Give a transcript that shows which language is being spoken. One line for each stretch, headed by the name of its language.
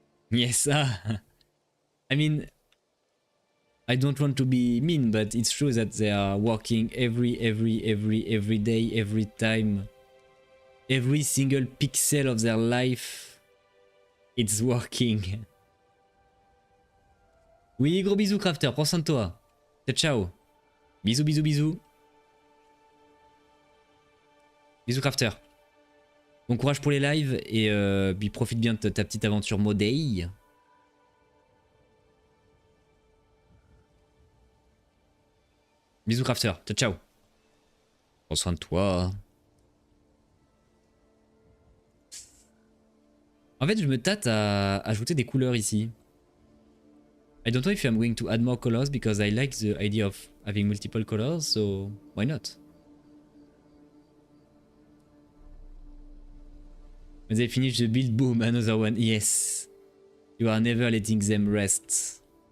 English: Yes, I mean, I don't want to be mean, but it's true that they are working every day, every time. Every single pixel of their life, it's working.
French: Oui, gros bisous, Crafter, prends soin de toi. Ciao. Bisous, bisous, bisous. Bisous, Crafter. Bon courage pour les lives et puis profite bien de ta petite aventure modèle. Bisous, Crafter. Ciao. Prends soin de toi. En fait, je me tâte à ajouter des couleurs ici.
English: I don't know if I'm going to add more colors because I like the idea of having multiple colors, so why not? When they finish the build, boom, another one. Yes. You are never letting them rest.